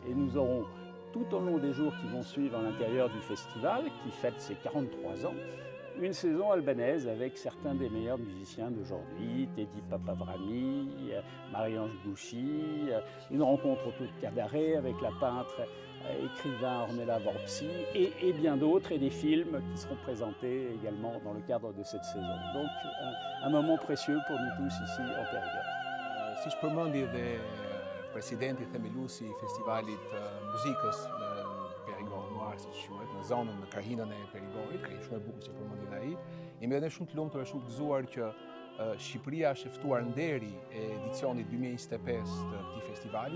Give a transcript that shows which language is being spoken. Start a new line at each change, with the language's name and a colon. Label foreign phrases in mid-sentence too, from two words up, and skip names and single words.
French: Et nous aurons tout au long des jours qui vont suivre à l'intérieur du festival, qui fête ses 43 ans, une saison albanaise avec certains des meilleurs musiciens d'aujourd'hui, Teddy Papavrami, Marie-Ange Gouchi, une rencontre autour de cabaret avec la peintre écrivain Ornella Vorpsi et bien d'autres, et des films qui seront présentés également dans le cadre de cette saison. Donc un moment précieux pour nous tous ici en Périgord.
Albanian: Si përmendi dhe presidenti themeluesi i festivalit muzikës në Périgord Noir, siç quhet, në zonën, në krahinën e Perigordit, ka shumë e bukur që përmendi dhe ai. Jemi edhe shumë të lumtur e shumë të gëzuar që Shqipëria është ftuar nderi e edicionit 2025 të këtij festivali.